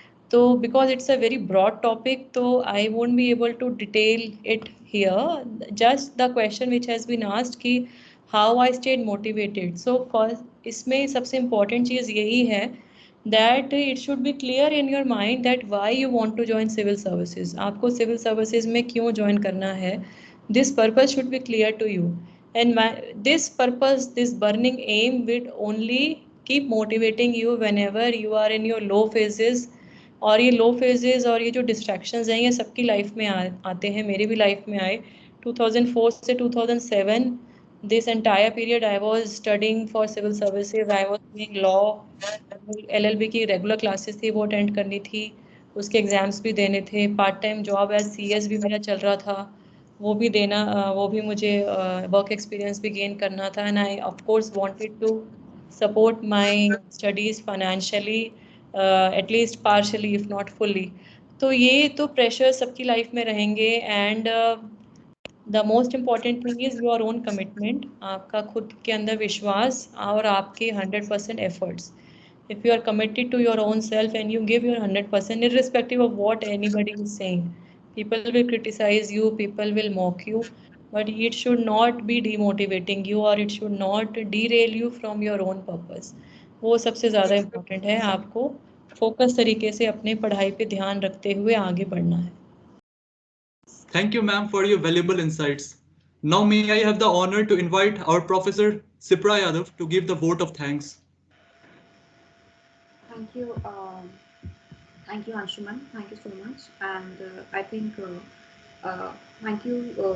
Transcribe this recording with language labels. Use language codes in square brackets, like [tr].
[en] So because it's a very broad topic, so I won't be able to detail it here. Just the question which has been asked [hi] कि [en] how I stayed motivated. So first, [hi] इसमें सबसे important चीज़ यही है [en] that it should be clear in your mind that why you want to join civil services. [hi] आपको civil services में क्यों join करना है? [en] This purpose should be clear to you. And this purpose, this burning aim will only keep motivating you whenever you are in your low phases. [hi] और ये लो phases और ये जो डिस्ट्रैक्शंस हैं ये सबकी लाइफ में आते हैं, मेरी भी लाइफ में आए. 2004 से 2007 [en] this entire period I was studying for civil services. I was doing law, [hi] LLB की रेगुलर क्लासेस थी वो अटेंड करनी थी, उसके एग्जाम्स भी देने थे, part time job as CS भी मेरा चल रहा था, वो भी देना, वो भी मुझे वर्क एक्सपीरियंस भी गेन करना था. [en] And I of course wanted to support my studies financially, at least partially if not fully. [hi] तो ये तो प्रेशर सबकी लाइफ में रहेंगे. [en] and the most important thing is your own commitment, [hi] आपका खुद के अंदर विश्वास और आपके 100% efforts. [en] If you are committed to your own self and you give your 100%, irrespective of what anybody is saying, people will criticize you, people will mock you, but it should not be demotivating you or it should not derail you from your own purpose. [hi] वो सबसे ज़्यादा important है, आपको focus तरीके से अपने पढ़ाई पे ध्यान रखते हुए आगे बढ़ना है. [en] Thank you, ma'am, for your valuable insights. Now, may I have the honor to invite our Professor Sipra Yadav to give the vote of thanks. Thank you. Thank you, Anshuman. Thank you so much. And I think thank you.